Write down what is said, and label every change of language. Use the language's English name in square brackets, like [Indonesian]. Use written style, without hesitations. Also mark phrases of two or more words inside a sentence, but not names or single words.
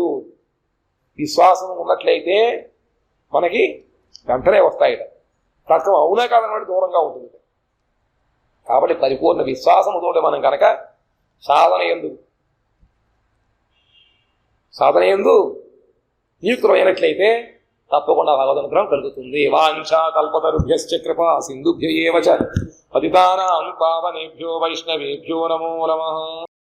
[Telugu] విశ్వాసం ఉన్నట్లయితే మనకి వెంటనే వస్తాయి. తర్కం అవునా కాదన్నట్టు దూరంగా ఉంటుంది. కాబట్టి పరిపూర్ణ విశ్వాసముతో మనం కనుక సాధన యందు నియుక్తమైనట్లయితే తప్పకుండా భగవదనుగ్రహం కలుగుతుంది. [Sanskrit] వాంఛా కల్పతరుభ్యశ్చ కృపా సింధుభ్య ఏవ చ పతితానాం పావనేభ్యో వైష్ణవేభ్యో నమో నమః.